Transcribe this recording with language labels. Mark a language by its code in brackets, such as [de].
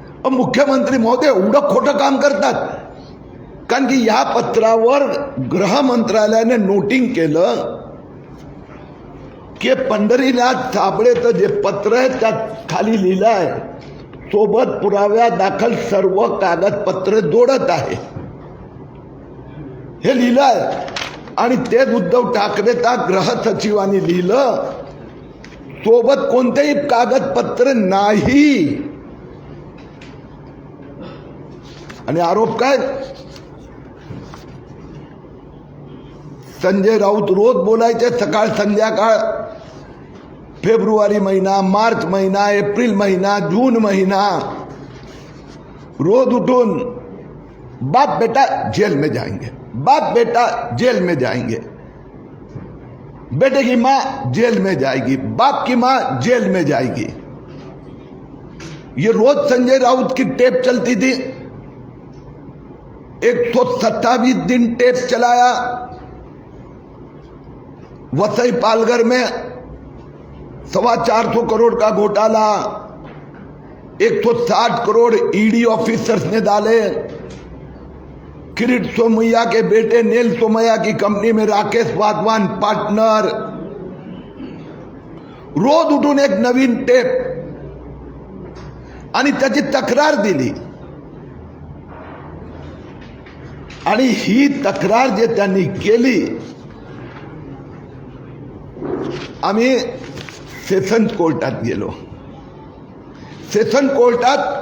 [mr] मुख्यमंत्री महोदय एवढं खोटं काम करतात, कारण की या पत्रावर गृह मंत्रालयाने नोटिंग केलं की पंढरीनाथ साबळेचं जे पत्र आहे त्यात खाली लिहिलं आहे सोबत पुराव्या दाखल सर्व कागदपत्र जोडत आहे, हे लिहिलं आहे। आणि तेच उद्धव ठाकरेचा गृह सचिवांनी लिहिलं सोबत कोणतेही कागदपत्र नाही। आणि आरोप काय, संजय राऊत रोज बोलायचे सकाळ संध्याकाळ, फेब्रुवारी महिना, मार्च महिना, एप्रिल महिना, जून महिना, रोज उठून [hi] बाप बेटा जेल में जाएंगे, बाप बेटा जेल में जाएंगे, बेटे की माँ जेल में जाएगी, बाप की माँ जेल में जाएगी। ये रोज संजय राउत की टेप चलती थी। 127 दिन टेप चलाया। वसई पालघर में 425 करोड़ का घोटाला, 160 करोड़ ईडी ऑफिसर्स ने डाले। किरीट सोमैया के बेटे नील सोमैया की कंपनी में राकेश वाधवान पार्टनर। [mr] रोज उठून एक नवीन टेप आणि त्याची तक्रार दिली। आणि ही तक्रार जे त्यांनी केली, आम्ही सेशन कोर्टात गेलो। सेशन कोर्टात